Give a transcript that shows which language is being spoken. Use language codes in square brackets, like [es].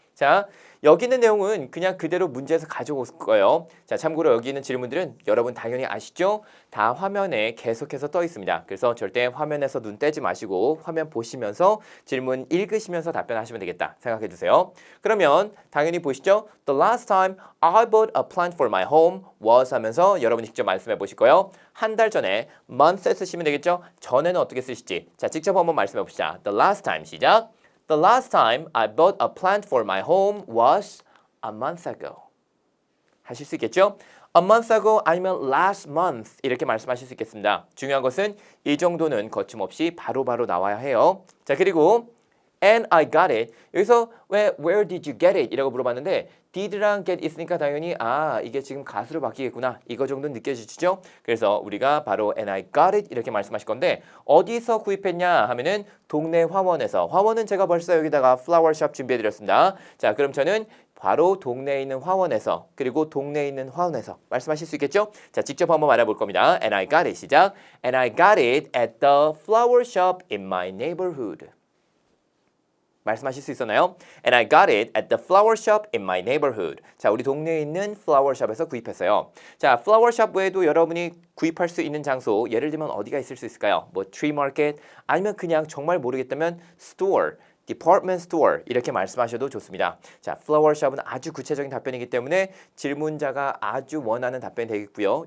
[ko] 자, 여기 있는 내용은 그냥 그대로 문제에서 가져올 거예요. 자, 참고로 여기 있는 질문들은 여러분 당연히 아시죠? 다 화면에 계속해서 떠 있습니다. 그래서 절대 화면에서 눈 떼지 마시고 화면 보시면서 질문 읽으시면서 답변하시면 되겠다 생각해 주세요. 그러면 당연히 보시죠. [en] The last time I bought a plant for my home was [ko] 하면서 여러분이 직접 말씀해 보실 거예요. 한 달 전에 month 쓰시면 되겠죠? 전에는 어떻게 쓰실지. 자, 직접 한번 말씀해 봅시다. [en] The last time [ko] 시작. [en] The last time I bought a plant for my home was a month ago. [ko] 하실 수 있겠죠? [en] A month ago [ko] 아니면 [en] last month [ko] 이렇게 말씀하실 수 있겠습니다. 중요한 것은 이 정도는 거침없이 바로바로 나와야 해요. 자, 그리고 [en] and I got it. [ko] 여기서 왜 [en] where did you get it? [ko] 이라고 물어봤는데 did랑 get 있으니까 당연히 이게 지금 가수로 바뀌겠구나. 이거 정도는 느껴지시죠? 그래서 우리가 바로 [en] and I got it [ko] 이렇게 말씀하실 건데 어디서 구입했냐 하면은 동네 화원에서. 화원은 제가 벌써 여기다가 플라워샵 준비해 드렸습니다. 자, 그럼 저는 바로 동네에 있는 화원에서 그리고 동네에 있는 화원에서 말씀하실 수 있겠죠? 자, 직접 한번 말해볼 겁니다. [en] And I got it [ko] 시작. [en] And I got it at the flower shop in my neighborhood. [ko] 말씀하실 수 있었나요? [en] And I got it at the flower shop in my neighborhood. [ko] 자, 우리 동네에 있는 flower shop에서 구입했어요. 자, flower shop 외에도 여러분이 구입할 수 있는 장소 예를 들면 어디가 있을 수 있을까요? 뭐 tree market 아니면 그냥 정말 모르겠다면 store, department store 이렇게 말씀하셔도 좋습니다. 자, flower shop은 아주 구체적인 답변이기 때문에 질문자가 아주 원하는 답변이 되겠고요.